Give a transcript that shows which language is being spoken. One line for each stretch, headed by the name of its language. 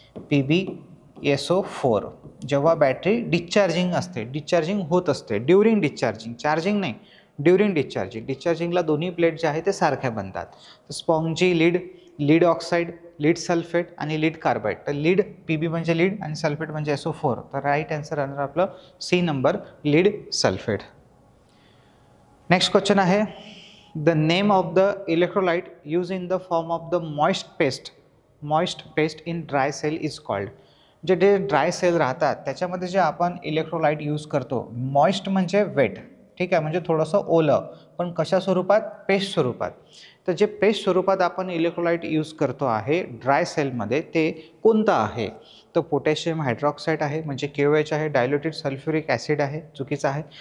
Marathi: PbSO4 जेव्हा battery discharging असते, discharging होत असते, ड्युरिंग डिस्चार्जिंग, चार्जिंग नाही, ड्युरिंग डिस्चार्जिंग, डिस्चार्जिंगला दोन्ही प्लेट जे आहे ते सारख्या बनतात.
English: Spongy lead, lead oxide, lead sulphate आणि lead carbide.
Marathi: तर लीड Pb म्हणजे लीड आणि सल्फेट म्हणजे SO4. तर राईट आन्सर राहणार आपलं C number, lead sulphate.
English: Next question आहे, the name of the electrolyte use in the form of the moist paste in dry cell is called.
Marathi: जे dry sale राहतात त्याच्यामध्ये जे आपण इलेक्ट्रोलाइट यूज करतो, मॉइस्ट म्हणजे वेट, ठीक आहे, म्हणजे थोडंसं ओलं, पण कशा स्वरूपात, पेस्ट स्वरूपात. तर जे पेस्ट स्वरूपात आपण इलेक्ट्रोलाइट यूज करतो आहे ड्राय सेलमध्ये ते कोणतं आहे. तर पोटॅशियम हायड्रॉक्साईड आहे म्हणजे KOH आहे, डायल्युटेड सल्फ्युरिक ॲसिड आहे, चुकीचं आहे.